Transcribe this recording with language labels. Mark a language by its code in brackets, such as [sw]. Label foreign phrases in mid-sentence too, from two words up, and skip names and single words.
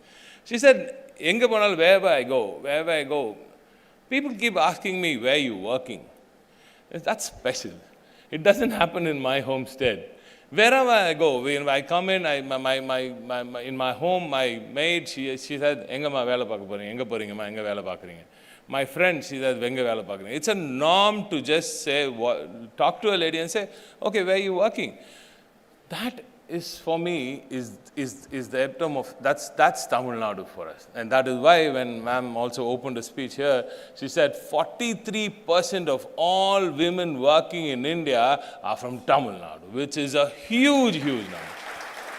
[en] She said, [ta] "எங்க போனால், [en] wherever I go, people keep asking me, where are you working?" That's special. It doesn't happen in my homestead. Wherever I go, when I come in, in my home, my maid, she said, [ta] "எங்க மா வேலை பாக்க போறீங்க, எங்க போறீங்க மா, எங்க வேலை பாக்குறீங்க." [en] My friend, she said, [ta] "எங்க வேலை பாக்குறீங்க." [en] It's a norm to just say, talk to a lady and say, "Okay, where are you working?" That is, for me, is the epitome of, that's Tamil Nadu for us. And that is why when ma'am also opened a speech here, she said 43% of all women working in India are from Tamil Nadu, which is a huge, huge number.